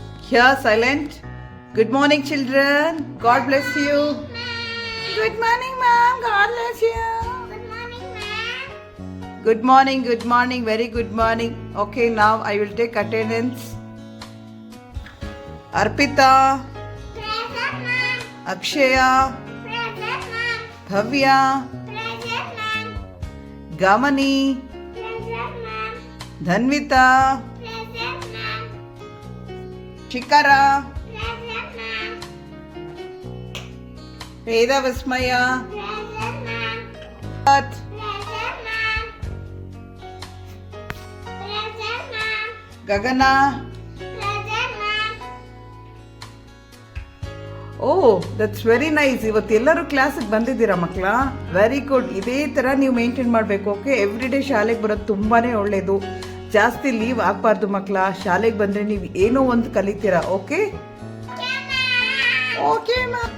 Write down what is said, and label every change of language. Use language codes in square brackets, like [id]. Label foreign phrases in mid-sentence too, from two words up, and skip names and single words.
[en] Here, silent. Good morning, children. God bless you. Good morning, ma'am. God bless you. Good morning, ma'am. Good morning, good morning. Very good morning. Okay, now I will take attendance. Arpita, Present, ma'am. Akshaya, Present, ma'am. Bhavya, Present, ma'am. Gamani, Present, ma'am. Dhanvita, Present, ma'am. Shikara, Present, ma'am. Veda Vismaya, Present, ma'am. Pat, Present, ma'am. Present, ma'am. Gagana. Present, ma'am. Oh that's very nice. [kn] ಇವತ್ತೆಲ್ಲರೂ ಕ್ಲಾಸಿಗೆ ಬಂದಿದ್ದೀರಾ ಮಕ್ಕಳ? [en] very good. [kn] ಇದೇ ಥರ ನೀವು ಮೇಂಟೈನ್ ಮಾಡಬೇಕು. ಓಕೆ, [en] every day [kn] ಶಾಲೆಗೆ ಬರೋದು ತುಂಬಾ ಒಳ್ಳೆಯದು. ಜಾಸ್ತಿ ಲೀವ್ ಆಗಬಾರ್ದು ಮಕ್ಕಳ. ಶಾಲೆಗೆ ಬಂದರೆ ನೀವು ಏನೋ ಒಂದು ಕಲಿತೀರಾ. [en] okay okay ma'am.